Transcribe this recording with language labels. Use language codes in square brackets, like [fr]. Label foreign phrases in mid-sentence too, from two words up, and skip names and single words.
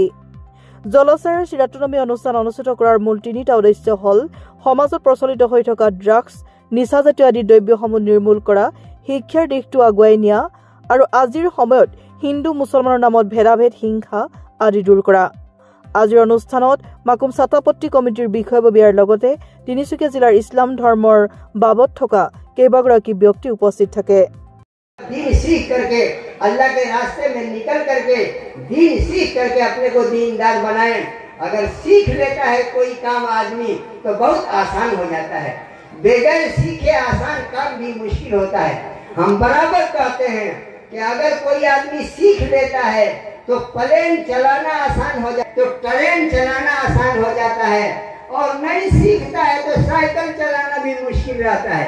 [as] জলছায়ে চিৰাতুনবী অনুষ্ঠান অনুষ্ঠিত কৰাৰ মূল তিনিটা উদ্দেশ্য হ'ল সমাজত প্ৰচলিত হৈ থকা ড্ৰাগছ, নিচাজাতীয় আদি দ্ৰব্যসমূহ নিৰ্মূল কৰা, শিক্ষাৰ দিশটো আগুৱাই নিয়া আৰু আজিৰ সময়ত হিন্দু মুছলমানৰ নামত ভেদাভেদ হিংসা আদি দূৰ কৰা। আজিৰ অনুষ্ঠানত মাকুম ছাতাপট্টি কমিটিৰ বিষয়ববীয়াৰ লগতে তিনিচুকীয়া জিলাৰ ইছলাম ধৰ্মৰ বাবদ থকা কেইবাগৰাকী ব্যক্তি উপস্থিত থাকে। [hi] दीन सीख करके अल्लाह के रास्ते में निकल करके दीन सीख करके अपने को दीनदार बनाएं। अगर सीख लेता है कोई काम आदमी तो बहुत आसान हो जाता है। बगैर सीखे आसान काम भी मुश्किल होता है। हम बराबर कहते हैं कि अगर कोई आदमी सीख लेता है तो प्लेन चलाना आसान हो जाता है, तो ट्रेन चलाना आसान हो जाता है, और नहीं सीखता है तो साइकिल चलाना भी मुश्किल रहता है।